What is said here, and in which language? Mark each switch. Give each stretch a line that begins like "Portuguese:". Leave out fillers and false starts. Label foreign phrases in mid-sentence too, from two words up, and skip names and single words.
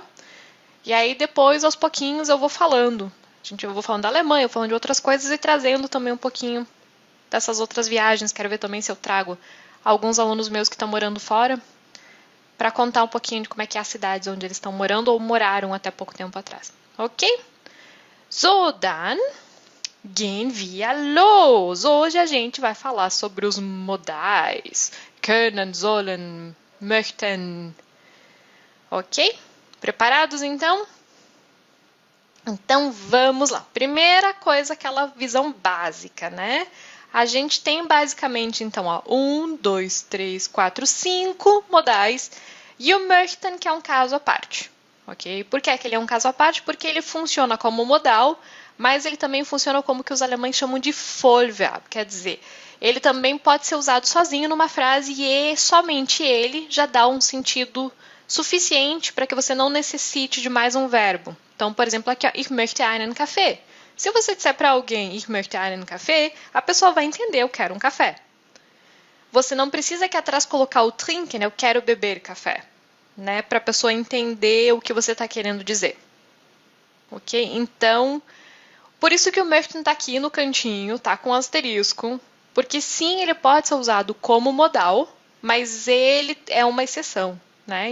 Portuguese: E aí depois, aos pouquinhos, eu vou falando. Eu vou falando da Alemanha, eu vou falando de outras coisas e trazendo também um pouquinho dessas outras viagens. Quero ver também se eu trago alguns alunos meus que estão morando fora para contar um pouquinho de como é que é as cidades onde eles estão morando ou moraram até pouco tempo atrás.
German: Ok? So, dann gehen wir los!
Portuguese: Hoje a gente vai falar sobre os modais.
German: Können, sollen, möchten.
Portuguese: Ok? Preparados então? Então vamos lá. Primeira coisa, aquela visão básica, né? A gente tem basicamente então 1, 2, 3, 4, 5 modais e o möchten, que é um caso à parte. Ok? Por que ele é um caso à parte? Porque ele funciona como modal, mas ele também funciona como que os alemães chamam de Vollverb, quer dizer, ele também pode ser usado sozinho numa frase e somente ele já dá um sentido suficiente para que você não necessite de mais um verbo. Então, por exemplo, aqui, ó,
German: ich möchte einen Kaffee.
Portuguese: Se você disser para alguém,
German: ich möchte einen Kaffee,
Portuguese: a pessoa vai entender, eu quero um café. Você não precisa aqui atrás colocar o trinken, eu quero beber café, né, para a pessoa entender o que você está querendo dizer. Ok? Então, por isso que o möchten está aqui no cantinho, tá com asterisco, porque sim, ele pode ser usado como modal, mas ele é uma exceção, né?